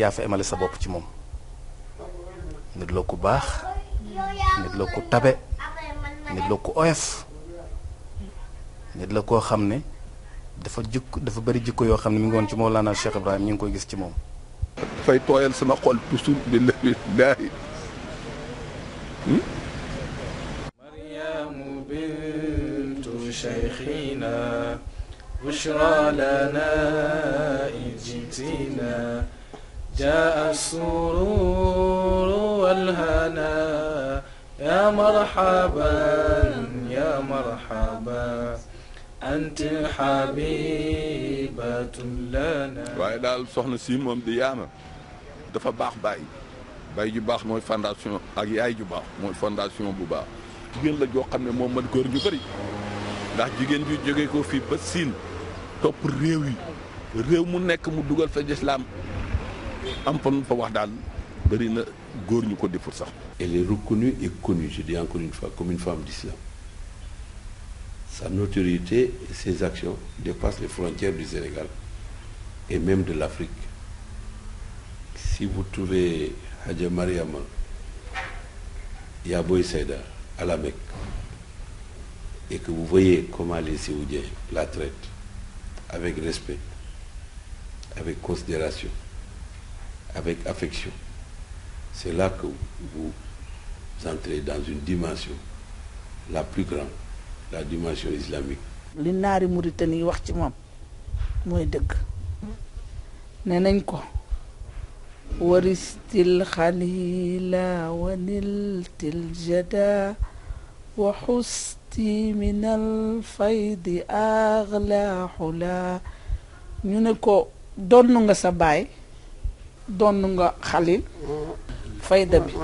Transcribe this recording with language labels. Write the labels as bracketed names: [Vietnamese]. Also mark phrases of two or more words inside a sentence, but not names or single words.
[Wolof] yaa fa emale sa bopp ci moom nit la ku baax nit la ku tabe nit la ku oyof nit la koo xam ne dafa bari jikko yoo xam ne mi ngi woon ci Mawlana Cheikh Ibrahim ñu ngi koy gis ci moom dafay tooyal sama xol toujours billaahi [Arabic] مريم بنت شيخنا بشرى لنا إذ جئتنا جاء السرور والهنا يا مرحبا يا مرحبا أنت حبيبة لنا [Wolof] waaye daal soxna si moom di yaama dafa baax baay ju baax mooy fondation ak yaay ju baax mooy fondation bu baax jigéen la joo xam ne moom man góor ñu bëri ndax jigéen ju jógee ko fii ba Siin topp réew mu nekk mu dugal fa lislaam am fa nu fa wax daal bëri na góor ñu ko deful sax. [French] Elle est reconnue et connue, je dis encore une fois, comme une femme d'islam. Sa notoriété et ses actions dépassent les frontières du Sénégal et même de l'Afrique. Si vous trouvez Hadja Mariama Yaboy Seyda à la Mecque et que vous voyez comment les Séoudiens la traitent avec respect, avec considération, avec affection, c'est là que vous entrez dans une dimension la plus grande, la dimension islamique. [Wolof] li naari Mauritanie wax ci moom mooy dëgg nee nañ ko [Arabic] ورثت الخليل ونلت الجد وخصصت من الفيض أجلى [Wolof] xula ñu ne ko donn nga sa baay donn nga xalil fayda bi